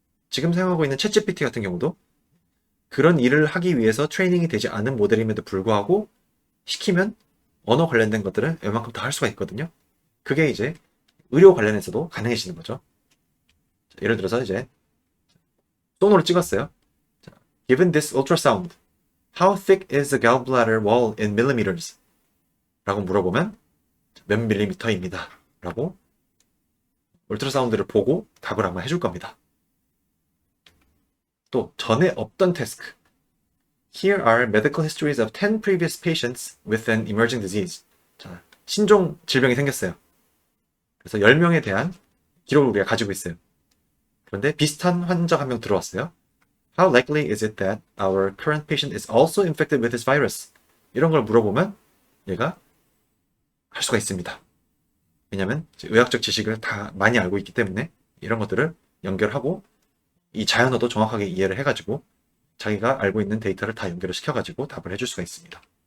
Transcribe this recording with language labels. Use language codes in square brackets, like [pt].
[ko] 지금 사용하고 있는 챗GPT 같은 경우도 그런 일을 하기 위해서 트레이닝이 되지 않은 모델임에도 불구하고 시키면 언어 관련된 것들은 웬만큼 다 할 수가 있거든요. 그게 이제 의료 관련해서도 가능해지는 거죠. 예를 들어서 이제 소노를 찍었어요. [en] Given this ultrasound, how thick is the gallbladder wall in millimeters? [ko] 라고 물어보면 몇 밀리미터입니다. 라고 울트라사운드를 보고 답을 아마 해줄 겁니다. 또 전에 없던 태스크. [en] Here are medical histories of 10 previous patients with an emerging disease. [ko] 자, 신종 질병이 생겼어요. 그래서 10명에 대한 기록을 우리가 가지고 있어요. 그런데 비슷한 환자가 한 명 들어왔어요. [en] How likely is it that our current patient is also infected with this virus? [ko] 이런 걸 물어보면 얘가 할 수가 있습니다. 왜냐하면 의학적 지식을 다 많이 알고 있기 때문에 이런 것들을 연결하고 이 자연어도 정확하게 이해를 해가지고 자기가 알고 있는 데이터를 다 연결을 시켜가지고 답을 해줄 수가 있습니다.